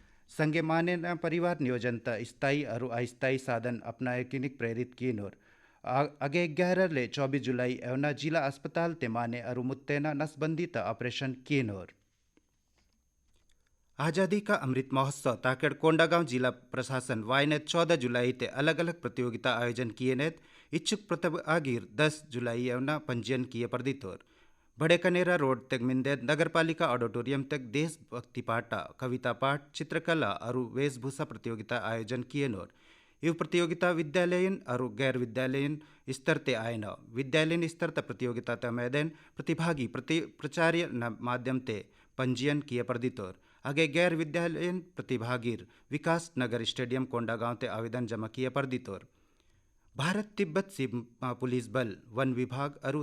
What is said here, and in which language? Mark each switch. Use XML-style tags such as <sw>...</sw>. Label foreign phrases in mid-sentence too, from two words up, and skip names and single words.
<gon>संगे माने न परिवार नियोजन त स्थायी और अस्थायी साधन अपनाए किनिक प्रेरित किन और आगे 11 ले 24 जुलाई एवना जिला अस्पताल ते माने और मुत्तेना नसबंदी त ऑपरेशन किन और आज़ादी का अमृत महोत्सव ताकड़ कोंडागांव जिला प्रशासन वायने 14 जुलाई ते अलग अलग प्रतियोगिता आयोजन किए नेत इच्छुक प्रतिभागीर 10 जुलाई एवना पंजीयन किए परदितोर बड़े कनेरा रोड तक मिंदेद नगरपालिका ऑडिटोरियम तक देशभक्ति पाटा कविता पाठ चित्रकला और वेशभूषा प्रतियोगिता आयोजन किए नोर इव प्रतियोगिता विद्यालयीन और गैर विद्यालयीन स्तर ते आयन विद्यालयीन स्तर त प्रतियोगिता त मैदान प्रतिभागी प्रचार्य माध्यम ते पंजीयन किए परदितोर आगे गैर विद्यालयीन प्रतिभागीर विकास नगर स्टेडियम कोंडागांव ते आवेदन जमा किए परदितोर भारत तिब्बत सीमा पुलिस बल वन विभाग और</gon>